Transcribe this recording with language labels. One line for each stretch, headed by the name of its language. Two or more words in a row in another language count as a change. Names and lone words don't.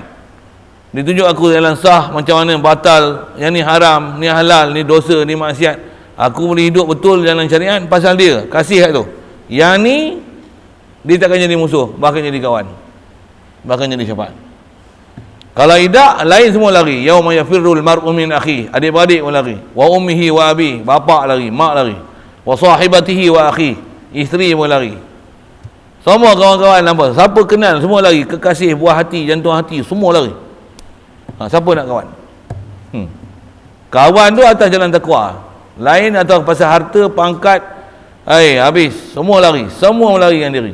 Malay: Dia tunjuk aku jalan sah, macam mana batal, yang ni haram, ni halal, ni dosa, ni maksiat. Aku boleh hidup betul dalam syariat pasal dia kasih kat tu. Yang ni dia takkan jadi musuh, bahkan jadi kawan, bahkan jadi syafaat. Kalau tidak, lain semua lari.
Arabic: يوم يفر المرء من أخيه,
Malay: adik-beradik pun lari.
Arabic: وأمه وأبيه,
Malay: bapak lari, mak lari.
Arabic: وصاحبته وأخيه,
Malay: isteri pun lari. Semua kawan-kawan nampak, siapa kenal semua lari. Kekasih, buah hati, jantung hati, semua lari. Siapa nak kawan? Kawan tu atas jalan takwa. Lain atau pasal harta, pangkat, habis, semua lari, semua melarikan diri.